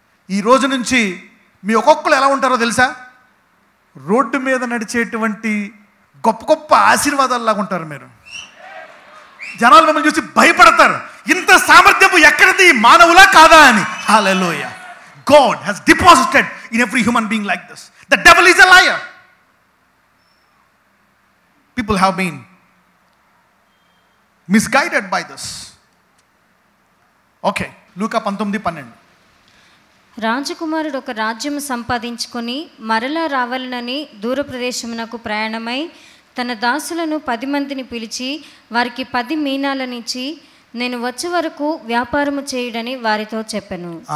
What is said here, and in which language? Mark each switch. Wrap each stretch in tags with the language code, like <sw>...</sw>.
<te>ఈ రోజు నుంచి మీ ఒక్కొక్కరు ఎలా ఉంటారో తెలుసా? రోడ్డు మీద నడిచేటువంటి గొప్ప గొప్ప ఆశీర్వాదాల్లాగా ఉంటారు మీరు. జనాలు మిమ్మల్ని చూసి భయపడతారు, ఇంత సామర్థ్యము ఎక్కడిది, మానవులా కాదా అని. హల్లెలూయా.</te> <en>God has deposited in every human being like this. The devil is a liar. People have been misguided by this. Okay, లూకా 19:12.</en> <te>రాజకుమారుడు ఒక రాజ్యము సంపాదించుకొని మరలా రావాలనని దూర ప్రదేశమునకు ప్రయాణమై తన దాసులను 10 మందిని పిలిచి వారికి 10 మీనాలనిచ్చి నేను వచ్చే వరకు వ్యాపారము చేయుడని వారితో చెప్పెను.</te>